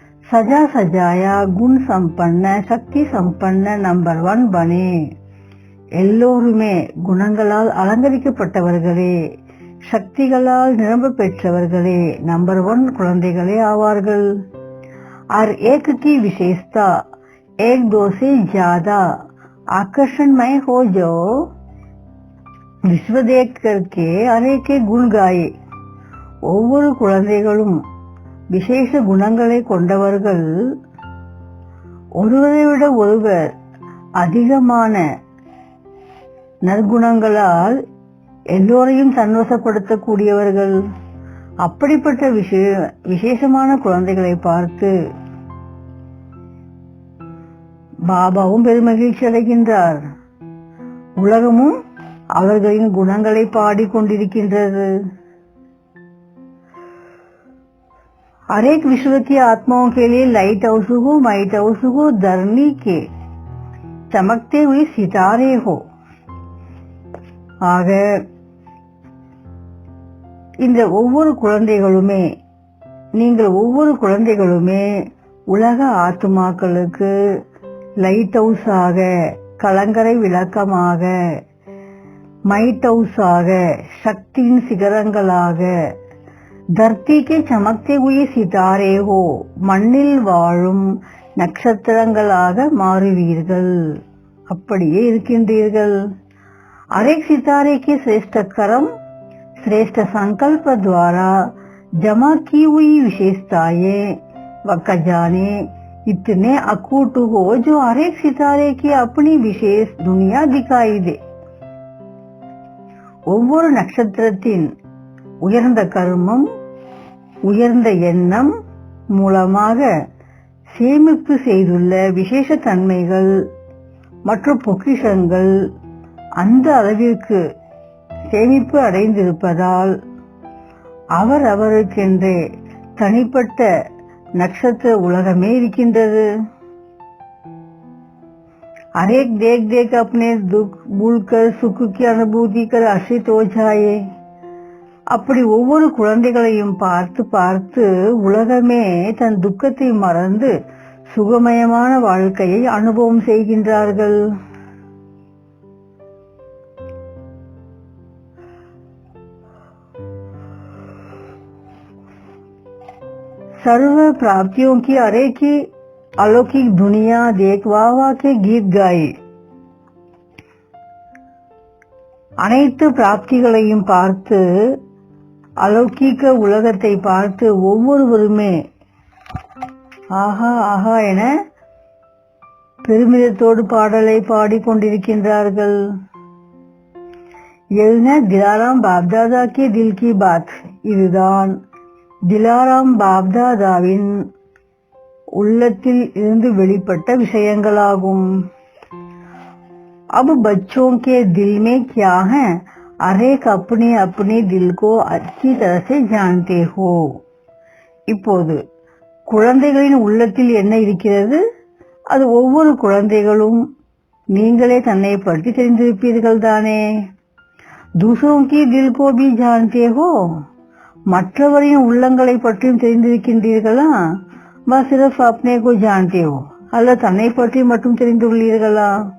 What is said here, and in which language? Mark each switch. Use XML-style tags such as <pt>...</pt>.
<hi>சஜா சஜாயா குண் சம்பன்ன சக்தி சம்பன்ன number 1 பனே.</hi> <ta>எல்லோருமே குணங்களால் அலங்கரிக்கப்பட்டவர்களே, சக்திகளால் நிரம்ப பெற்றவர்களே, number 1 குழந்தைகளே ஆவார்கள்.</ta> <hi>और एक की विशेषता एक दो से ज्यादा आकर्षणमय हो जो विश्व देख करके अनेक के गुण गाये.</hi> <ta>ஒவ்வொரு குழந்தைகளும் விசேஷ குணங்களை கொண்டவர்கள், ஒருவரை விட ஒருவர் அதிகமான நற்குணங்களால் எல்லோரையும் சந்தோஷப்படுத்தக்கூடியவர்கள். அப்படிப்பட்ட விசேஷமான குழந்தைகளை பார்த்து பாபாவும் பெருமகிழ்ச்சி அடைகின்றார். உலகமும் அவர்களின் குணங்களை பாடிக்கொண்டிருக்கின்றது.</ta> <hi>हर एक विश्व की आत्माओं के लिए लाइट हाउस हो, माइट हाउस हो, धरनी के चमकते हुए सितारे हो.</hi> <ta>ஆக இந்த ஒவ்வொரு குழந்தைகளுமே, நீங்கள் ஒவ்வொரு குழந்தைகளுமே உலக ஆத்மாக்களுக்கு லைட் ஹவுஸாக, கலங்கரை விளக்கமாக, மைட் ஹவுஸாக, சக்தியின் சிகரங்களாக,</ta> <hi>धरती के चमकते हुए सितारे हो,</hi> <ta>மண்ணில் வாழும் நட்சத்திரங்களாக மாறுவீர்கள். அப்படியே இருக்கின்றீர்கள்.</ta> <hi>अनेक सितारे के श्रेष्ठ कर्म, श्रेष्ठ संकल्प द्वारा जमा की हुई विशेषताएं व खजाने इतने अकूट हो जो हर एक सितारे की अपनी विशेष दुनिया दिखाई दे.</hi> <ta>ஒவ்வொரு நட்சத்திரத்தின் உயர்ந்த கர்மம், உயர்ந்த எண்ணம் மூலமாக சேமிப்பு செய்துள்ள விசேஷ தன்மைகள் மற்றும் பொக்கிஷங்கள் அந்த அளவிற்கு சேமிப்பு அடைந்திருப்பதால் அவர் அவருக்கென்றே தனிப்பட்ட நட்சத்திர உலகமே இருக்கின்றது.</ta> <hi>अनेक देख देख अपने दुख भूलकर सुख की अनुभूति कर आश्रित हो जाए.</hi> <ta>அப்படி ஒவ்வொரு குழந்தைகளையும் பார்த்து பார்த்து உலகமே தன் துக்கத்தை மறந்து சுகமயமான வாழ்க்கையை அனுபவம் செய்கின்றார்கள்.</ta> <hi>सर्व प्राप्तियों की अरे की अलौकिक दुनिया देख वाह वाह के गीत गाए.</hi> <ta>அனைத்து பிராப்திகளையும் பார்த்து, அலௌகிக உலகத்தை பார்த்து ஒவ்வொருவருமே ஆஹா ஆஹா என பெருமிதத்தோடு பாடலை பாடிக்கொண்டிருக்கின்றார்கள்.</ta> <hi>திலாராம் பாப்தாதா கி தில் கி பாத்.</hi> <ta>இதுதான் திலாராம் பாப்தாதாவின் உள்ளத்தில் இருந்து வெளிப்பட்ட விஷயங்களாகும்.</ta> <hi>अब बच्चों के दिल में क्या है, हर एक अपने अपने दिल को अच्छी तरह से जानते हो.</hi> <ta>இப்போது குழந்தைகளின் உள்ளத்தில் என்ன இருக்கிறது, அது ஒவ்வொரு குழந்தைகளும் நீங்களே தன்னை பற்றி தெரிந்திருப்பீர்கள் தானே.</ta> <hi>दूसरों की दिल को भी जानते हो.</hi> <ta>மற்றவரின் உள்ளங்களை பற்றியும் தெரிந்திருக்கின்றீர்களா? வா சிறப்</ta> <hi>अपने को जानते हो,</hi> <ta>அல்ல தன்னை பற்றி மட்டும் தெரிந்துள்ளீர்களா?</ta>